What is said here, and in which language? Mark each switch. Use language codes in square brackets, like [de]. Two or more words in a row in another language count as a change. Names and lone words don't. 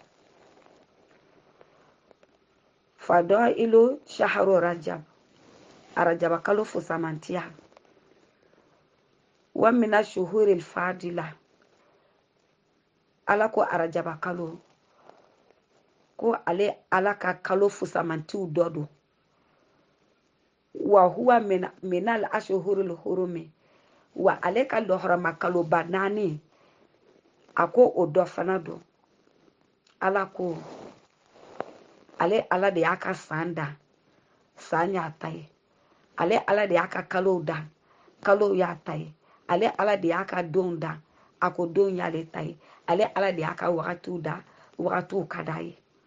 [ar] فضائل شهر رجب, [bm] arajaba kalo fusamantiya. [ar] ومن الشهور الفاضلة. [bm] Ala ko arajaba kalo ko ale Ala ka kalo fusamantiw dɔ don. [ar] وهو من الأشهر الحرم. [bm] Wa ale ka lɔhɔrɔma kalo ba 4 ako o dɔ fana don ala ko ale ala de y'a ka san da san y'a ta ye ale ala de y'a ka kalow da kalow y'a ta ye ale ala de y'a ka donw da a ko donw y'ale ta ye ale ala de y'a ka wagatiw da wagatiw ka d'a ye